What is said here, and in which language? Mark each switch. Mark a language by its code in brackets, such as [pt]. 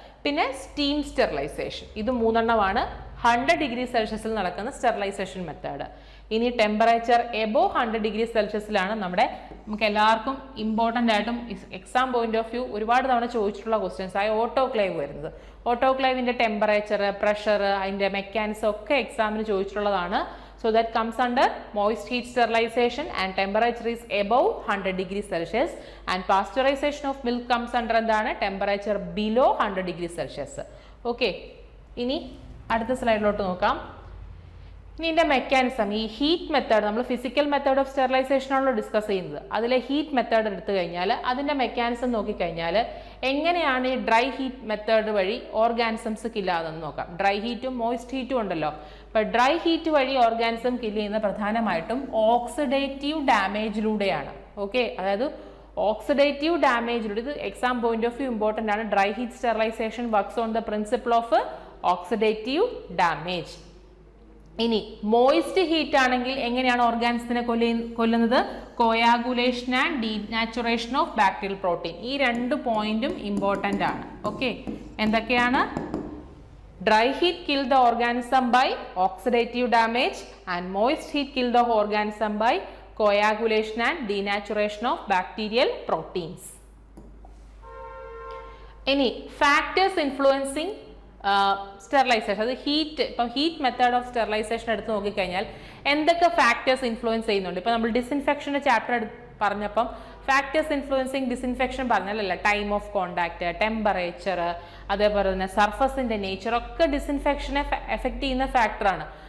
[ml] പിന്നെ steam sterilisation. ഇത് 3 എണ്ണമാണ് 100 ഡിഗ്രി സെൽഷ്യസിൽ നടക്കുന്ന സ്റ്റെറിലൈസേഷൻ മെത്തേഡ്. ഇനി ടെമ്പറേച്ചർ എബോവ് 100 ഡിഗ്രി സെൽഷ്യസിലാണ് നമുക്ക് എല്ലാവർക്കും ഇമ്പോർട്ടൻ്റ് ആയിട്ടും എക്സാം പോയിന്റ് ഓഫ് വ്യൂ ഒരുപാട് തവണ ചോദിച്ചിട്ടുള്ള ക്വസ്റ്റ്യൻസ് ആയ ഓട്ടോക്ലേവ് വരുന്നത്. ഓട്ടോക്ലേവിന്റെ ടെമ്പറേച്ചർ, പ്രഷർ, അതിന്റെ മെക്കാനിസം ഒക്കെ എക്സാമിന് ചോദിച്ചിട്ടുള്ളതാണ്. [en] So that comes under moist heat sterilization and temperature is above 100 degree Celsius, and pasteurization of milk comes under [ml] എന്താണ്? [en] Temperature below 100 degree Celsius. Okay. [ml] ഇനി അടുത്ത സ്ലൈഡിലോട്ട് നോക്കാം. ഇനി ഇതിന്റെ മെക്കാനിസം, ഈ ഹീറ്റ് മെത്തേഡ് നമ്മൾ ഫിസിക്കൽ മെത്തേഡ് ഓഫ് സ്റ്റെറിലൈസേഷൻ ആണല്ലോ discuss ചെയ്യുന്നത്. അതിലെ ഹീറ്റ് മെത്തേഡ് എടുത്തു കഴിഞ്ഞാൽ അതിന്റെ മെക്കാനിസം നോക്കിക്കഴിഞ്ഞാൽ എങ്ങനെയാണ് ഈ ഡ്രൈ ഹീറ്റ് മെത്തേഡ് വഴി ഓർഗാനിസംസ് കില്ലാതെന്ന് നോക്കാം. ഡ്രൈ ഹീറ്റും മോയിസ്റ്റ് ഹീറ്റും ഉണ്ടല്ലോ. അപ്പോൾ ഡ്രൈ ഹീറ്റ് വഴി ഓർഗാനിസം കില്ല് ചെയ്യുന്നത് പ്രധാനമായിട്ടും ഓക്സിഡേറ്റീവ് ഡാമേജിലൂടെയാണ്. ഓക്കെ, അതായത് ഓക്സിഡേറ്റീവ് ഡാമേജിലൂടെ. ഇത് exam point of view important ആണ്. [en] Dry heat sterilization works on the principle of oxidative damage. [ml] ഇനി മോയിസ്റ്റ് ഹീറ്റ് ആണെങ്കിൽ എങ്ങനെയാണ് ഓർഗാനിസത്തിനെ കൊല്ലുന്നത്? [en] Coagulation and denaturation of bacterial protein. [ml] ഈ 2 പോയിന്റും ഇമ്പോർട്ടൻ്റ് ആണ്. ഓക്കെ, എന്തൊക്കെയാണ്? [en] Dry heat kill the organism by oxidative damage and moist heat kill the organism by coagulation and denaturation of bacterial proteins. Any factors influencing sterilization, [ml] അത് heat, ഇപ്പം heat method of sterilisation എടുത്ത് നോക്കിക്കഴിഞ്ഞാൽ എന്തൊക്കെ factors influence ചെയ്യുന്നുണ്ട്? ഇപ്പം നമ്മൾ ഡിസിൻഫെക്ഷൻ്റെ chapter പറഞ്ഞപ്പം factors influencing disinfection പറഞ്ഞാലല്ല, time of contact, temperature, അതേപോലെ തന്നെ സർഫസിന്റെ നേച്ചർ ഒക്കെ ഡിസിൻഫെക്ഷനെ എഫക്ട് ചെയ്യുന്ന ഫാക്ടറാണ്.